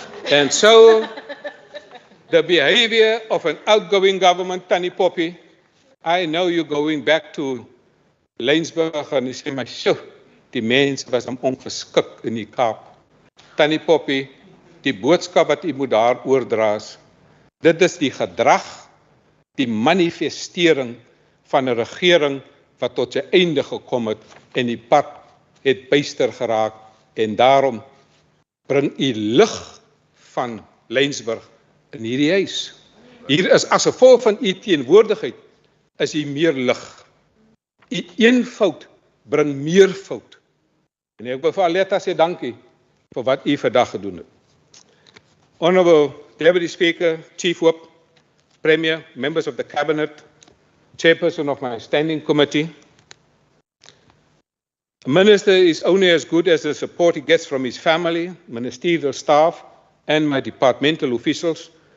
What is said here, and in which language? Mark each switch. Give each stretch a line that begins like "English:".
English: And so the behavior of an outgoing government, Tannie Poppy, I know you're going back to Laingsburg and you say,
Afrikaans: my sjoe, die mens was ongeskik in die Kaap. Tannie Poppy, die boodskap wat u moet daar oordraas, dit is die gedrag, die manifestering van 'n regering wat tot sy einde gekom het en die pad het byster geraak en daarom bring u lig van Laingsburg in hierdie huis. Hier is as gevolg van u teenwoordigheid is hier meer lig. U eenvoud bring meervoud. En ek wil vir Aletta sê dankie vir wat u vandag gedoen het.
English: Honorable Deputy Speaker, Chief Whip, Premier, members of the Cabinet, Chairperson of my standing committee. A minister is only as good as the support he gets from his family, ministerial staff, and my departmental officials.